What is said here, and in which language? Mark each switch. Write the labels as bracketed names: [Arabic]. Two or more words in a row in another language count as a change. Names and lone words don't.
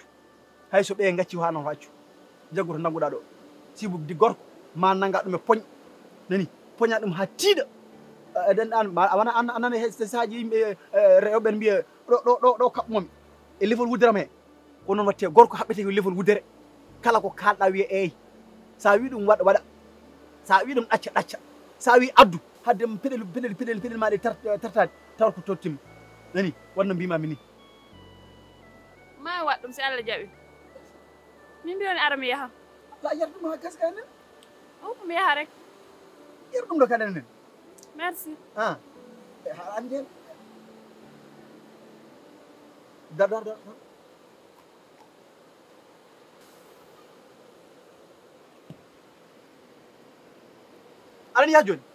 [Fula] hay so ɓe gacci ha noto accu jaggu to nangoɗa ɗo sibu di gorko ma nanga ɗum e poñ nani poña ɗum ha tiiɗa eɗen an wona anane he sahaji yimɓe rewɓe mbiya ɗo kaɓmomi e leefol wudderam he ko noon watte gorko haɓɓete ko leefol wuddere kala ko kalɗa wiya eyi sa wi ɗum waɗa sa wi ɗum ɗacca sa wi addu hadde peɗel maɗe tartade tawa ko tottima nani wonno mbimami ni ma waɗ ɗum si Allah jaaɓi min mbiyoni ara mi yaha la yar ɗum ha gaska enen o mi yaha rek yar ɗum ɗo kadi enen merci ha andi hen dar aɗani yaha joni